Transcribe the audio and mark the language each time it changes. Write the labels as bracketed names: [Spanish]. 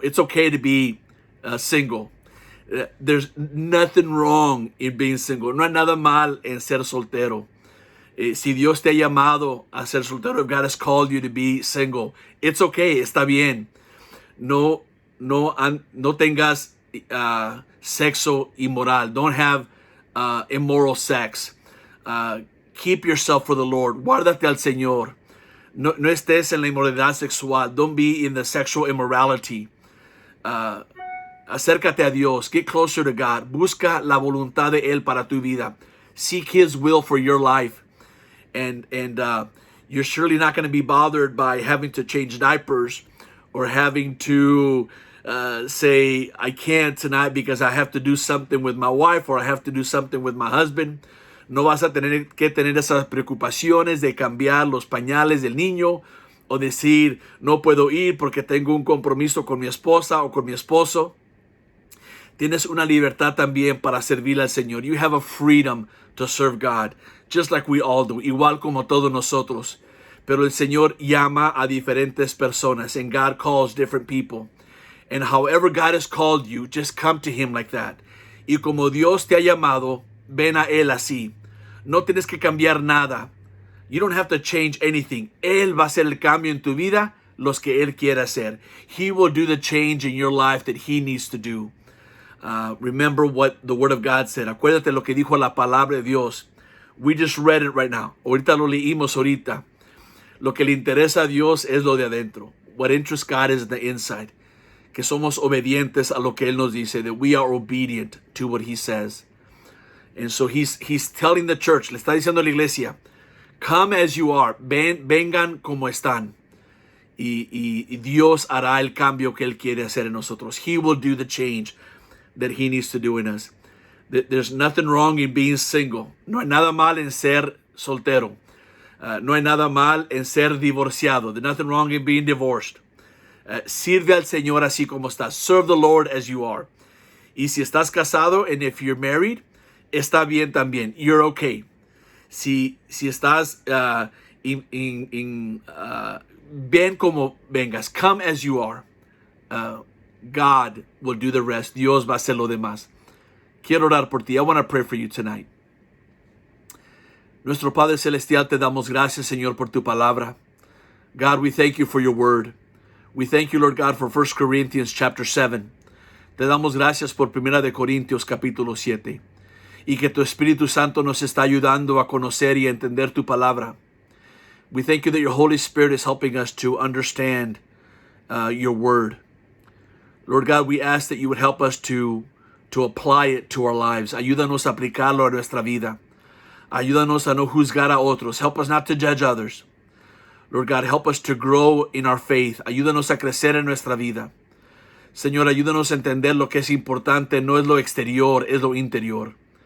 [English] It's okay to be single. There's nothing wrong in being single. [Spanish] No hay nada mal en ser soltero. Si Dios te ha llamado a ser soltero, [English] if God has called you to be single, it's okay, [Spanish] está bien. No tengas sexo immoral. [English] Don't have immoral sex. Keep yourself for the Lord. [Spanish] Guárdate al Señor. No estés en la inmoralidad sexual. [English] Don't be in the sexual immorality. [Spanish] Acércate a Dios. [English] Get closer to God. [Spanish] Busca la voluntad de Él para tu vida. [English] Seek His will for your life. And you're surely not going to be bothered by having to change diapers or having to say, I can't tonight because I have to do something with my wife or I have to do something with my husband. [Spanish] No vas a tener que tener esas preocupaciones de cambiar los pañales del niño o decir, no puedo ir porque tengo un compromiso con mi esposa o con mi esposo. Tienes una libertad también para servir al Señor. [English] You have a freedom to serve God, just like we all do, [Spanish] igual como todos nosotros. Pero el Señor llama a diferentes personas, [English] and God calls different people. And however God has called you, just come to Him like that. [Spanish] Y como Dios te ha llamado, ven a Él así. No tienes que cambiar nada. [English] You don't have to change anything. [Spanish] Él va a hacer el cambio en tu vida, los que Él quiera hacer. [English] He will do the change in your life that He needs to do. Remember what the Word of God said. [Spanish] Acuérdate lo que dijo la palabra de Dios. [English] We just read it right now. [Spanish] Ahorita lo leímos ahorita. Lo que le interesa a Dios es lo de adentro. [English] What interests God is the inside. [Spanish] Que somos obedientes a lo que Él nos dice. [English] That we are obedient to what He says. And so he's telling the church, [Spanish] le está diciendo a la iglesia, [English] come as you are, [Spanish] vengan como están. Y Dios hará el cambio que Él quiere hacer en nosotros. [English] He will do the change that He needs to do in us. There's nothing wrong in being single. [Spanish] No hay nada mal en ser soltero. No hay nada mal en ser divorciado. [English] There's nothing wrong in being divorced. [Spanish] Sirve al Señor así como estás. [English] Serve the Lord as you are. [Spanish] Y si estás casado, [English] and if you're married, [Spanish] está bien también. [English] You're okay. [Spanish] Si estás ven como vengas. [English] Come as you are. God will do the rest. [Spanish] Dios va a hacer lo demás. Quiero orar por ti. [English] I want to pray for you tonight. [Spanish] Nuestro Padre Celestial, te damos gracias, Señor, por tu palabra. [English] God, we thank you for your word. We thank you, Lord God, for 1 Corinthians chapter 7. [Spanish] Te damos gracias por 1 de Corintios capítulo 7. Y que tu Espíritu Santo nos está ayudando a conocer y a entender tu palabra. [English] We thank you that your Holy Spirit is helping us to understand your word. Lord God, we ask that you would help us to apply it to our lives. [Spanish] Ayúdanos a aplicarlo a nuestra vida. Ayúdanos a no juzgar a otros. [English] Help us not to judge others. Lord God, help us to grow in our faith. [Spanish] Ayúdanos a crecer en nuestra vida. Señor, ayúdanos a entender lo que es importante. No es lo exterior, es lo interior.